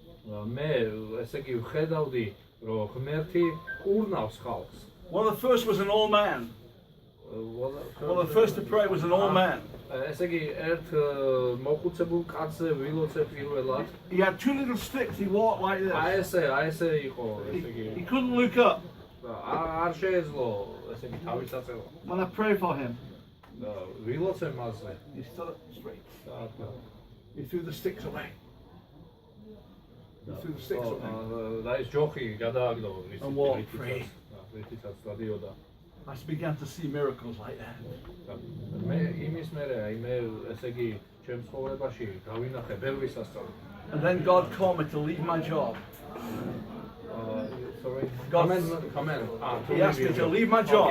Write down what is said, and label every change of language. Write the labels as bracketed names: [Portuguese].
[Georgian] მე ესე იგი ვხედავდი რომ ღმერთი ყურნავს ხალხს [English] One of the first was an old man. One of the first to pray was an old man. [Georgian] ესე იგი ერთ მოხუცებულ კაცზე ვილოცე პირველად [English] He had two little sticks. He walked like this. [Georgian] აი ესე იყო ესე იგი [English] He couldn't look up. [Georgian] არ შეეძლო ესე იგი თავის აწევა [English] When I prayed for him, [Georgian] ვილოცე მასზე [English] he stood up straight. [Georgian] და [English] He threw the sticks away. He threw the sticks away. [Georgian] და ის ჯოხი გადააგდო [English] And walked free. [Georgian] რითიც დადიოდა [English] I began to see miracles like that. [Georgian] მე იმის მერე აი მე ესე იგი ჩემს ცხოვრებაში გავინახე ბევრი სასწაული. [English] And then God called me to leave my job. Sorry. God- Comment. He asked me to leave my job.